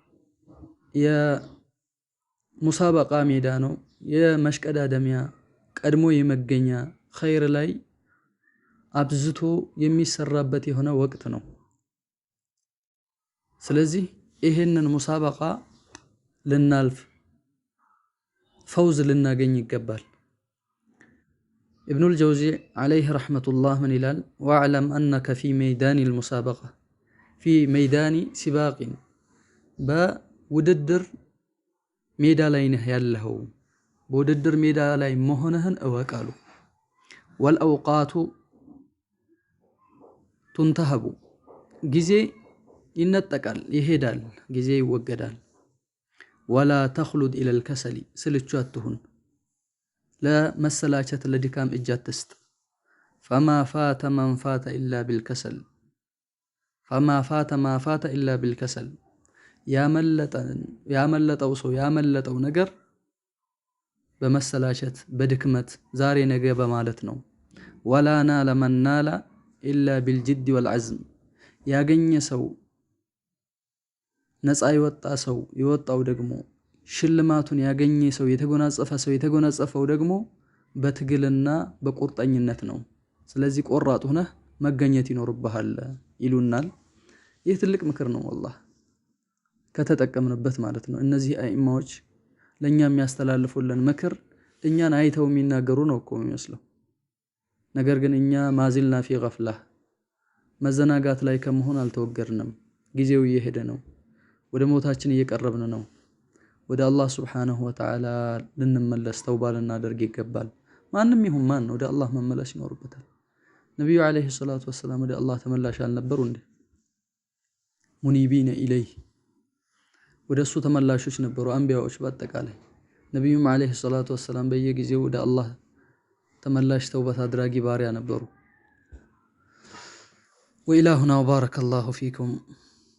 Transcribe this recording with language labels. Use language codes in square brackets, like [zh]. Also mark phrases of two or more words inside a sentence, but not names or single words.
[am] የሙሳበቃ ሜዳ ነው የመሽቀዳደሚያ ቀድሞ የመገኛ ኸይር ላይ አብዝቶ የሚሰራበት የሆነ ወቅት ነው ስለዚህ ይሄንን ሙሳበቃ ልናልፍ فوز ልናገኝ ይገባል [ar] ابن الجوزي عليه رحمة الله من [am] ይላል [ar] واعلم أنك في ميدان المسابقة في ميدان سباق [am] በውድድር ሜዳ ላይ ነህ ያለኸው በውድድር ሜዳ ላይ መሆንህን እወቃሉ [ar] والأوقات تنتهب [am] ጊዜ ይነጠቃል ይሄዳል ጊዜ ይወገዳል [ar] ولا تخلد إلى الكسل [am] سلچو አትሁን ለመሰላቸት ለድካም እጅ አትስጥ [ar] فما فات ما فات إلا بالكسل [am] ያመለጠው ሰው ያመለጠው ነገር በመሰላቸት በድክመት ዛሬ ነገ በማለት ነው [ar] ولا نال من نال إلا بالجد والعزم [am] ያገኘ ሰው ነፃ ይወጣ ሰው ይወጣው ደግሞ ሽልማቱን ያገኘ ሰው የተጎናጸፈው ደግሞ በትግልና በቁርጠኝነት ነው ስለዚህ ቆራጥ ሆነህ መገኘት ይኖርብሃል ይሉናል ይህ ትልቅ ምክር ነው والله ከተጠቀምንበት ማለት ነው እነዚህ አይማዎች ለኛ የሚያስተላልፉልን ምክር እኛን አይተው የሚናገሩ ነው እኮ የሚመስለው ነገር ግን እኛ ማዚልና [ar] في غفله [am] መዘናጋት ላይ ከመሆን አልተወገርንም ጊዜው እየሄደ ነው ወደ ሞታችን እየቀረብን ነው ወደ አላህ [ar] سبحانه وتعالى [am] ልንመለስ ተውባ ልናደርግ ይገባል ማንንም ይሁን ማን ወደ አላህ መመለስ ይኖርበታል ነብዩ [ar] عليه الصلاة والسلام [am] ወደ አላህ ተመላሽ አልነበሩ እንዴ [ar] منيبين إليه [am] ወደሱ ተመላሾች ነበሩ አንቢያዎች በአጠቃላይ ነብዩም [ar] عليه الصلاة والسلام [am] በየጊዜው ወደ አላህ ተመላሽ ተውበት አድራጊ ባሪያ ነበሩ [ar] وإلهنا وبارك الله فيكم